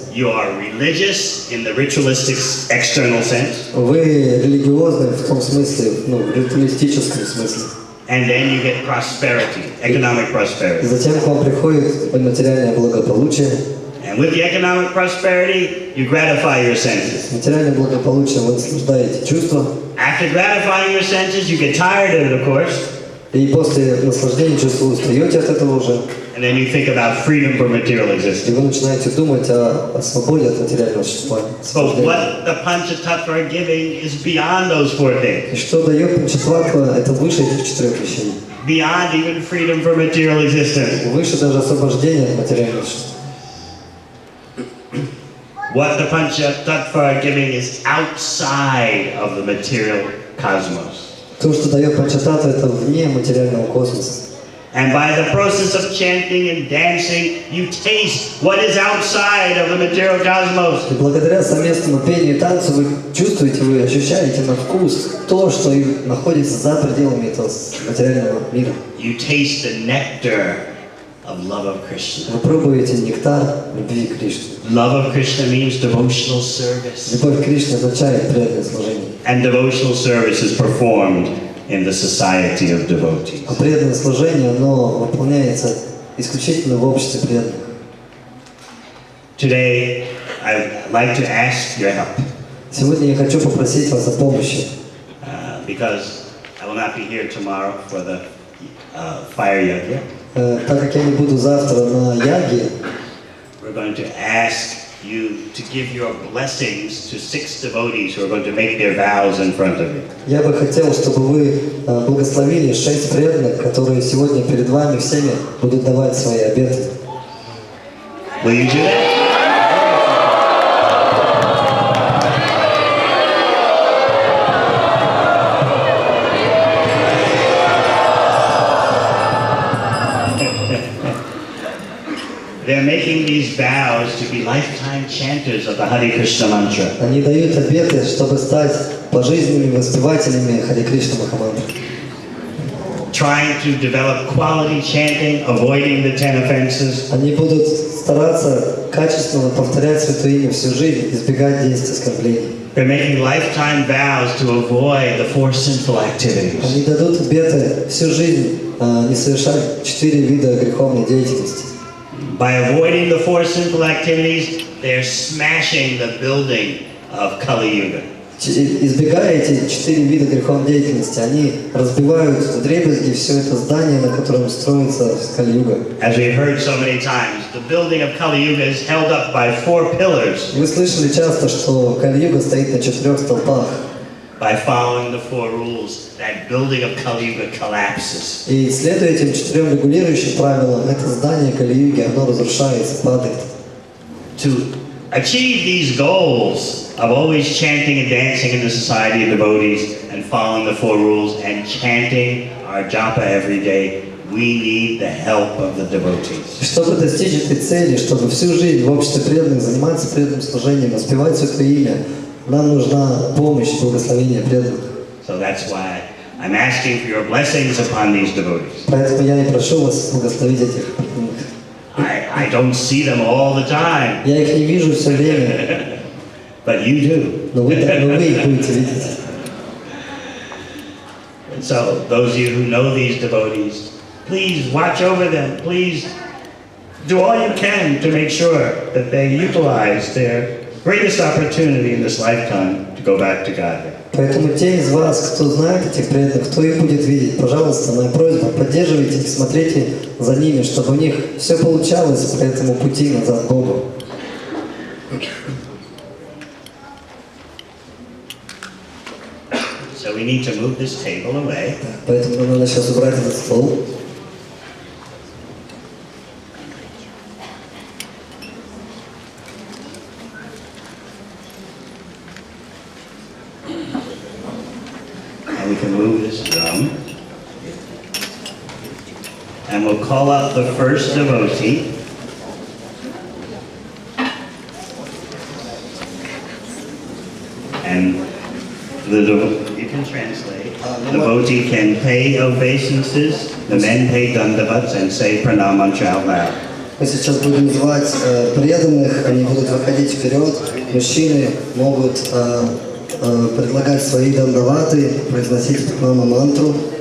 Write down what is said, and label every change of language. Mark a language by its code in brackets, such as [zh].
[en] You are religious in the ritualistic external sense. [ru] Вы религиозны в том смысле, в ритуалистическом смысле. [en] And then you get prosperity, economic prosperity. [ru] Затем к вам приходит материальное благополучие. [en] And with the economic prosperity, you gratify your senses. [ru] Материальное благополучие вы наслаждаете чувства. [en] After gratifying your senses, you get tired of it, of course. [ru] И после наслаждения чувства вы устаете от этого уже. [en] And then you think about freedom from material [ru] И [en] existence. [ru] вы начинаете думать о свободе от материального существования. [en] But what the Panchatattva are giving is beyond those four things. [ru] И что дает Панчататтва, это выше этих 4 вещей. [en] Beyond even freedom from material existence. [ru] Выше даже освобождения от материального существования. [en] What the Panchatattva are giving is outside of the material cosmos. [ru] То, что дает Панчататтва, это вне материального космоса. [en] And by the process of chanting and dancing, you taste what is outside of the material cosmos. [ru] И благодаря совместному пению и танцу вы чувствуете, вы ощущаете на вкус то, что находится за пределами этого материального мира. [en] You taste the nectar of love of Krishna. [ru] Вы пробуете нектар любви к Кришне. [en] Love of Krishna means devotional service. [ru] Любовь к Кришне означает преданное служение. [en] And devotional service is performed in the society of devotees. [ru] А преданное служение, оно выполняется исключительно в обществе преданных. [en] Today, I'd like to ask your help. [ru] Сегодня я хочу попросить вас о помощи. [en] Because I will not be here tomorrow for the fire yajna. [ru] Так как я не буду завтра на яге, [en] We're going to ask you to give your blessings to 6 devotees who are going to make their vows in front of you. [ru] я бы хотел, чтобы вы благословили 6 преданных, которые сегодня перед вами всеми будут давать свои обеты. [en] Will you do that? They're making these vows to be lifetime chanters of the Hare Krishna mantra. [ru] Они дают обеты, чтобы стать пожизненными воспевателями Харе Кришна Махамантры. [en] Trying to develop quality chanting, avoiding the 10 offenses. [ru] Они будут стараться качественно повторять Святое Имя всю жизнь, избегать 10 оскорблений. [en] They're making lifetime vows to avoid the 4 sinful activities. [ru] Они дадут обеты всю жизнь не совершать 4 вида греховной деятельности. [en] By avoiding the 4 sinful activities, they're smashing the building of Kali Yuga. [ru] избегая эти 4 вида греховной деятельности, они разбивают вдребезги все это здание, на котором строится Кали-юга. [en] As we've heard so many times, the building of Kali-yuga is held up by 4 pillars. [ru] Вы слышали часто, что Кали-юга стоит на 4 столпах. [en] By following the 4 rules, that building of Kali-yuga collapses. [ru] И следуя этим 4 регулирующим правилам, это здание Кали-юги, оно разрушается, падает. [en] To achieve these goals of always chanting and dancing in the society of devotees and following the 4 rules and chanting our japa every day, we need the help of the devotees. [ru] Чтобы достичь этой цели, чтобы всю жизнь в обществе преданных заниматься преданным служением, воспевать Святое Имя, нам нужна помощь и благословение преданных. [en] So that's why I'm asking for your blessings upon these devotees. [ru] Поэтому я и прошу вас благословить этих преданных. [en] I don't see them all the time, [ru] Я их не вижу все время, [en] but you do. [ru] но вы их будете видеть. [en] And so, those of you who know these devotees, please watch over them. Please do all you can to make sure that they utilize their greatest opportunity in this lifetime to go back to Godhead. [ru] Поэтому те из вас, кто знает этих преданных, кто их будет видеть, пожалуйста, моя просьба, поддерживайте их, смотрите за ними, чтобы у них все получалось по этому пути назад к Богу. [en] So we need to move this table away. [ru] Поэтому нам надо сейчас убрать этот стол. [en] And we can move this drum. And we'll call out the first devotee. And you can translate. The devotee can pay obeisances, the men pay dandavats and say pranam mantra out loud. [ru] Мы сейчас будем звать преданных, они будут выходить вперед, мужчины могут предлагать свои дандаваты, произносить пранама-мантру.